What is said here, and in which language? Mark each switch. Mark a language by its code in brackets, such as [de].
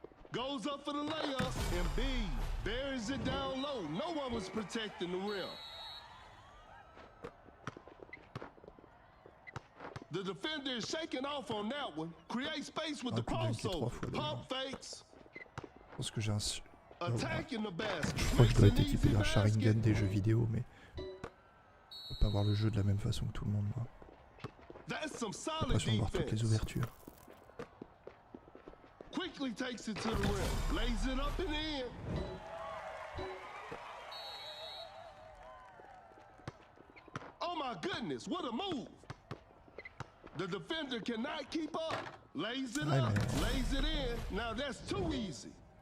[en] Goes up for the layup, and B buries it down low. No one was protecting the rim. The defender is shaking off on that one. Create space with the crossover. Pump fakes. [fr] Je pense que j'ai un... [en] Attack in the basket. [fr] Je crois que je dois être équipé d'un Sharingan des jeux vidéo, mais je peux pas voir le jeu de la même façon que tout le monde, moi. J'ai l'impression de voir toutes les ouvertures. [en] Quickly takes it to the rim, lays it up and in. Oh my goodness, what a move. The defender cannot keep up. Lays it up, lays it in. Now that's too easy.